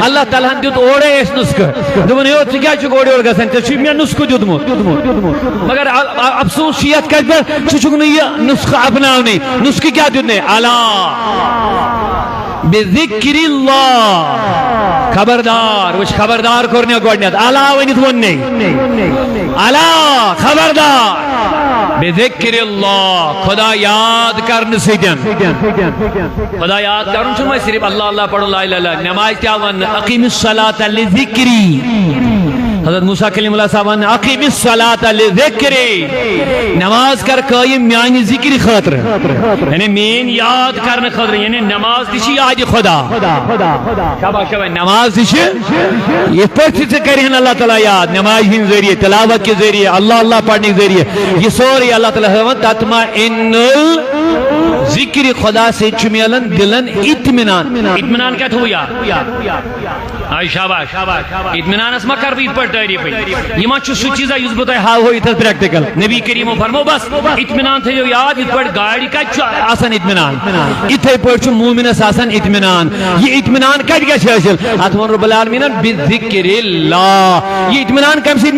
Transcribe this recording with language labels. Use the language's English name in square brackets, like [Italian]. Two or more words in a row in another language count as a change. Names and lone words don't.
[Kashmiri] اللہ تعالیٰ ہن دیُت اورے اَسہِ نسخہٕ دوٚپُن ہے ژٕ کیٛازِ چھُکھ اورٕ یورٕ گژھان ژےٚ چھُے مےٚ نسخہٕ دیُتمُت مگر افسوس چھُ یتھ کتھ پٮ۪ٹھ ژٕ چھُکھ نہٕ یہِ نسخہٕ اپناونٕے نسخہٕ کیٛاہ دیُت مےٚ [Arabic] بذکر اللہ [Kashmiri] خبردار وچ خبردار کوٚر مےٚ گۄڈنیٚتھ الا ؤنِتھ ووٚن نَے الا خبردار [Arabic] بذکر اللہ [Kashmiri] خدا یاد کرنہٕ سۭتۍ خدا یاد کرُن چھُنہٕ وۄنۍ صرف اللہ اللہ پڑھُن [Arabic] لا الہ الا اللہ [Kashmiri] نماز تہِ آو وننہٕ [Arabic] اقیم الصلاۃ لذکری [Kashmiri] حضرت موسیٰ کلیم اللہ صاحب ون [Arabic] اقیم الصلاۃ لذکری [Kashmiri] نماز کر قائم میانہِ ذکرِ خٲطرٕ یعنی میٲنۍ یاد کرنہٕ خٲطرٕ یعنی نماز تہِ چھِ یادِ خدا شاباش شاباش نماز تہِ چھِ یِتھ پٲٹھۍ تہِ ژٕ کرِہن اللہ تعالیٰ یاد نماز ہٕنٛدۍ ذٔریعہٕ تلاوت کہِ ذٔریعہٕ اللہ اللہ پڑھنٕکۍ ذٔریعہٕ یہ سورُے اللہ تعالیٰ ہاوان تطمئن ذکر خدا سے چھُ ملان دلن اطمینان کیا تھو یاد شاباش اطمینانس ما کر بہٕ یِتھ پٲٹھۍ تعریٖفٕے یہِ ما چھُ سُہ چیٖزا یُس بہٕ تۄہہِ ہاوہو ییٚتھس پریکٹِکل نبی کریٖمو فرمو بس اطمینان تھٲیِو یاد یِتھ پٲٹھۍ گاڑِ کتہِ چھُ آسان اطمینان یِتھے پٲٹھۍ چھُ مومِنس آسان اطمینان یہِ اطمینان کتہِ گژھِ حٲصِل اتھ ووٚن [Arabic] رب العالمیٖنن بذکر اللہ [Kashmiri] یہِ اطمینان کمہِ سۭتۍ